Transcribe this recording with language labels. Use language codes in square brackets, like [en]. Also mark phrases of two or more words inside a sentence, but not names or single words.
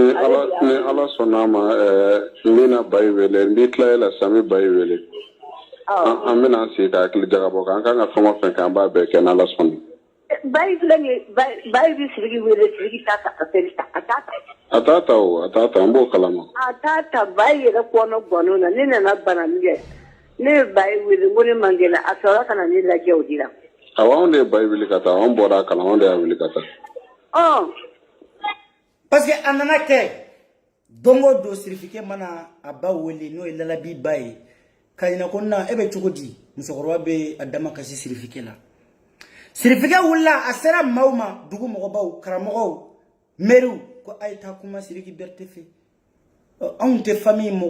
[bm] ni ala sɔnna ma n bɛna ba yi wele n bɛ tila e la sisan n bɛ ba yi wele an bɛna an sigi ka hakili jagabɔ kan an kan ka fɛn o fɛn kɛ an b'a bɛɛ kɛ n'ala sɔnna ba yi filɛ nin ye ba yi bɛ Sidiki wele Sidiki t'a ta appel ta a t'a ta a t'a ta o a t'a ta n b'o kalama a t'a ta ba yi yɛrɛ kɔnɔ gɔnɔ na ne nana bana min kɛ ne ye ba yi wele n ko ne man kɛnɛ a sɔrɔ ka na ne lajɛ o de la awɔ anw de ye ba yi wele ka taa anw bɔra a kalama anw de y'a wele ka taa parce que a nana kɛ don o don sirifike mana a ba wele n'o ye lalabi ba ye ka ɲina ko na e bɛ cogo di musokɔrɔba bɛ a dama kasi sirifike la sirifike wulila a sera maaw ma dugu mɔgɔbaw karamɔgɔw mɛriw ko a ye taa kuma Sidiki Berete fɛ anw tɛ famille mɔgɔ